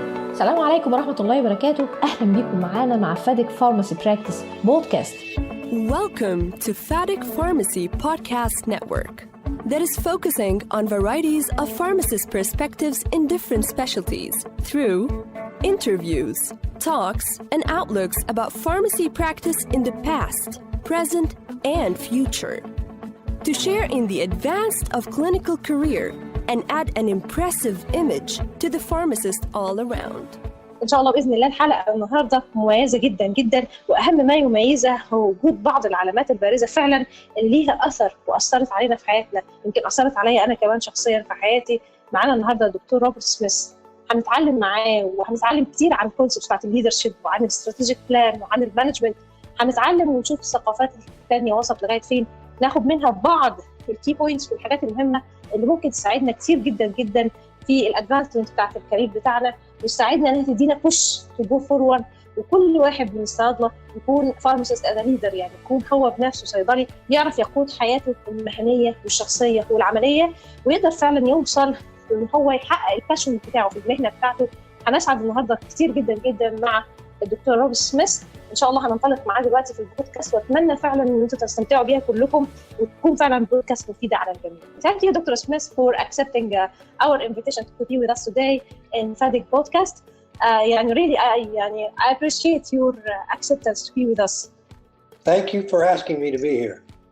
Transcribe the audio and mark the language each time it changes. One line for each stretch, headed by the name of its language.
Arabic: السلام عليكم ورحمة الله وبركاته. أهلا بكم معانا مع فادك Pharmacy Practice Podcast.
English: Welcome to FADIC Pharmacy Podcast Network that is focusing on varieties of pharmacist perspectives in different specialties through interviews, talks, and outlooks about pharmacy practice in the past, present, and future. To share in the advance of clinical career and add an impressive image to the pharmacist all around.
Arabic: إن شاء الله بإذن الله الحلقة النهاردة مميزة جدا جدا، وأهم ما يميزها هو وجود بعض العلامات البارزة فعلا اللي ليها أثر وأثرت علينا في حياتنا، يمكن أثرت عليا أنا كمان شخصيا في حياتي. معانا النهاردة الدكتور روبرت سميث، هنتعلم معاه وهنتعلم كتير عن الكونسبتس بتاعت الليدرشيب وعن الاستراتيجيك بلان وعن المانجمنت. هنتعلم ونشوف الثقافات الثانية وصلت لغاية فين، ناخد منها بعض الكي بوينتس والحاجات المهمة اللي ممكن تساعدنا كتير جدا جدا في الادفانسمنت بتاعت الكارير بتاعنا، وتساعدنا انها تدينا
English: Push to go forward.
Arabic: وكل واحد من الصيادله يكون
English: pharmacist as leader,
Arabic: يعني يكون هو بنفسه صيدلي يعرف يقود حياته المهنيه والشخصيه والعمليه، ويقدر فعلا يوصل ان هو يحقق الباشن بتاعه في المهنه بتاعته. هنسعد النهارده كتير جدا جدا مع الدكتور روبرت سميث. ان شاء الله هننطلق معاه دلوقتي في البودكاست، واتمنى فعلا ان انتم تستمتعوا بيها كلكم وتكون فعلا بودكاست مفيده على الجميع.
English: Thank you Dr. Smith for accepting our invitation to be with us today in FADIC podcast. يعني really I appreciate your acceptance to be with us. Thank you for asking me to be here.